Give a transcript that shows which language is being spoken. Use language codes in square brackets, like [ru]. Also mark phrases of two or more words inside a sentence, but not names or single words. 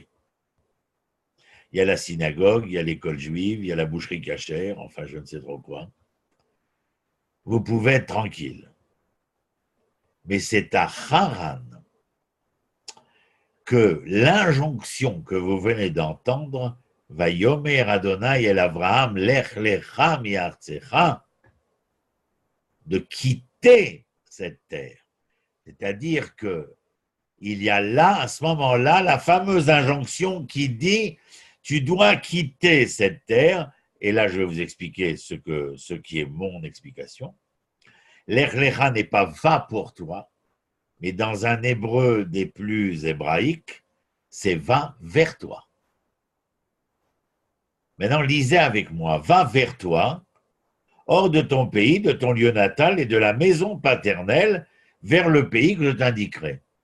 [fr] Il y a la synagogue, il y a l'école juive, il y a la boucherie cachère, enfin je ne sais trop quoi. Vous pouvez être tranquille. Mais c'est à Haran que l'injonction que vous venez d'entendre, [he] ויאמר יהוה אל אברהם לך לך מארצך, [fr] de quitter cette terre. C'est-à-dire que il y a là, à ce moment-là, la fameuse injonction qui dit tu dois quitter cette terre. Et là, je vais vous expliquer ce qui est mon explication. [he] לך לך [fr] n'est pas va pour toi, mais dans un hébreu des plus hébraïques, c'est va vers toi. Maintenant, lisez avec moi, va vers toi, hors de ton pays, de ton lieu natal et de la maison paternelle, vers le pays que je t'indiquerai.